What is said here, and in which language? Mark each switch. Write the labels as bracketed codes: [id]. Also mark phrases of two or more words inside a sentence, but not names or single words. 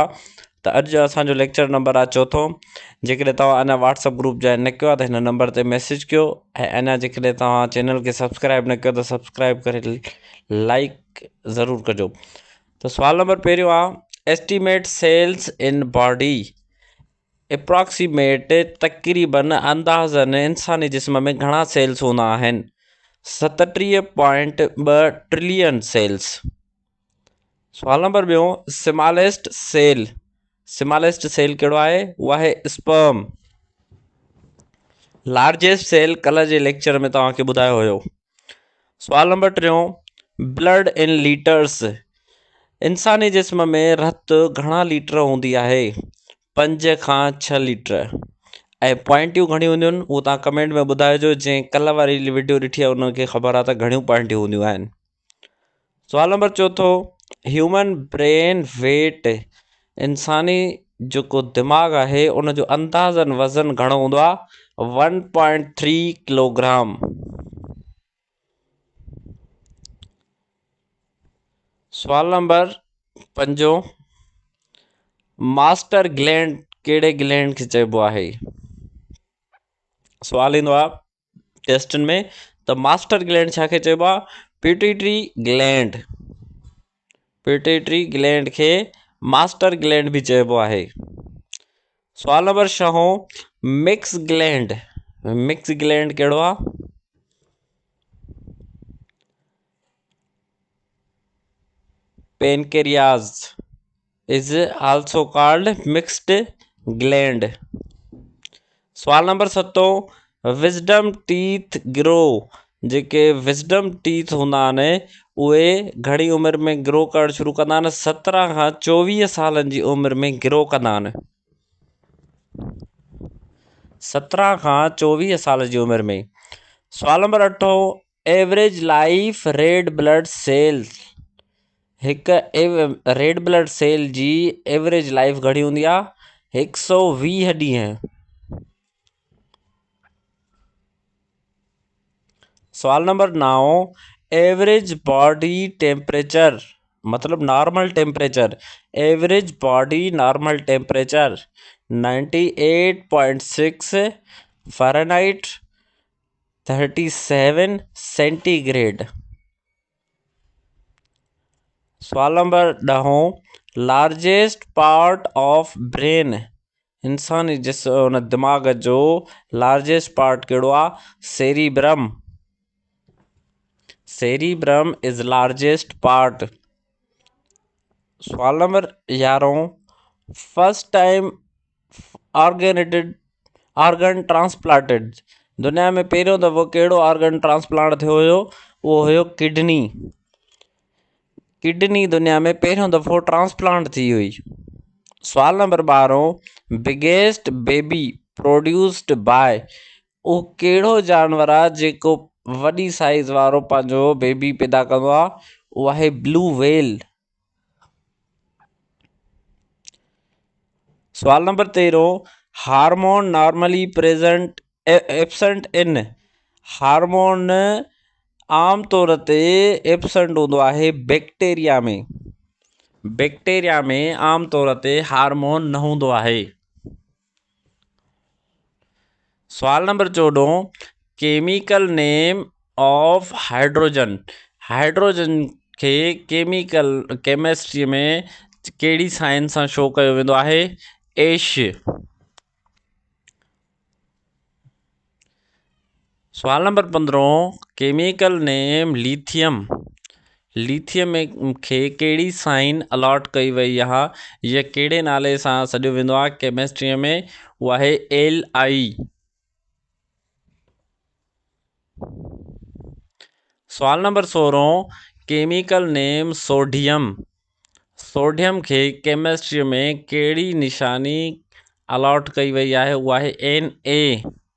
[sd] त अॼु जो असांजो लेक्चर नंबर आहे चौथों। जेकॾहिं तव्हां अञा व्हाट्सअप ग्रुप जॉइन न कयो आहे त हिन नंबर ते मैसेज कयो ऐं अञा जेकॾहिं तव्हां चैनल खे सब्सक्राइब न कयो त सब्सक्राइब करे लाइक ज़रूरु कजो। त सुवाल नंबर पहिरियों आहे [en] estimate cells in body. [sd] एप्रॉक्सीमेट तक़रीबन अंदाज़न इंसानी जिस्म में घणा सेल्स हूंदा आहिनि? [en] 37.2 trillion cells. [sd] सवाल नंबर ॿियो [en] smallest cell. smallest cell [sd] कहिड़ो आहे? उहा आहे स्पर्म। [en] largest cell [sd] कल्ह जे लेक्चर में तव्हांखे ॿुधायो हुयो। सवाल नंबर टियों [en] blood in liters. [sd] इंसानी जिस्म में रत घणा लीटर हूंदी आहे? 5 खां 6 लीटर। ऐं पॉइंटियूं घणियूं हूंदियूं आहिनि उहो तव्हां कमेंट में ॿुधाइजो। जंहिं कल्ह वारी वीडियो ॾिठी आहे उनखे ख़बर आहे त घणियूं पॉइंटियूं हूंदियूं आहिनि। सवाल नंबर चौथों [en] human brain weight. [sd] इंसानी जेको दिमाग़ आहे उनजो अंदाज़न वज़न घणो हूंदो आहे? 1.3 किलोग्राम। सवाल नंबर 5 [en] master gland [sd] कहिड़े ग्लैंड खे चइबो आहे? सवाल ईंदो आहे टेस्टनि में त [en] master gland [sd] छा खे चइबो आहे? [en] pituitary gland. pituitary gland [sd] खे [en] master gland [sd] बि चइबो आहे। सवाल नंबर 6 [en] mix gland. mix gland [sd] कहिड़ो आहे? [en] Pancreas is also called mixed gland. [sd] सवाल नंबर 7 [en] wisdom teeth grow. [sd] जेके [en] wisdom teeth [sd] हूंदा आहिनि उहे घणी उमिरि में ग्रो करणु शुरू कंदा आहिनि? 17 खां 24 सालनि जी उमिरि में ग्रो कंदा आहिनि। 17 खां 24 साल जी उमिरि में। सवाल नंबर 8 [en] average life red blood cells. [sd] हिकु [en] red blood cell [sd] जी [en] average life [sd] घणी हूंदी आहे? 120 ॾींहं। सवाल नंबर 9 [en] average body temperature [sd] मतलब [en] normal temperature. Average body normal temperature 98.6 Fahrenheit 37 centigrade. [sd] सवाल नंबर 10 [en] largest part of brain. [sd] इंसानी जिस्म दिमाग़ जो [en] largest part [sd] कहिड़ो आहे? सेरिब्रम। [en] Cerebrum is largest part. [sd] सवाल नंबर 11 [en] first time organ transplanted. [sd] दुनिया में पहिरियों दफ़ो कहिड़ो ऑर्गन ट्रांसप्लांट थियो हुयो? उहो हुयो किडनी। किडनी दुनिया में पहिरियों दफ़ो ट्रांसप्लांट थी हुई। सवाल नंबर 12 [en] biggest baby produced by. [sd] उहो कहिड़ो जानवर आहे जेको वॾी साइज़ वारो पंहिंजो बेबी पैदा कंदो आहे? उहो आहे [en] blue whale. [sd] सवाल नंबर 13 [en] hormone normally present absent in. [sd] हार्मोन आम तौर ते एब्सेंट हूंदो आहे बैक्टीरिया में। बैक्टीरिया में आम तौर ते हार्मोन न हूंदो आहे। सवाल नंबर 14 [en] chemical name of hydrogen. [sd] हाइड्रोजन खे केमिस्ट्री में कहिड़ी साइन सां शो कयो वेंदो आहे? एश। सवाल नंबर 15 [en] chemical name lithium. [sd] लिथियम खे कहिड़ी साइन अलॉट कई वई आहे या कहिड़े नाले सां सॾियो वेंदो आहे केमिस्ट्रीअ में? उहा आहे Li। सवाल नंबर 16 [en] chemical name sodium. [sd] सोडियम खे केमिस्ट्री में कहिड़ी निशानी अलॉट कई वई आहे? उहा आहे Na।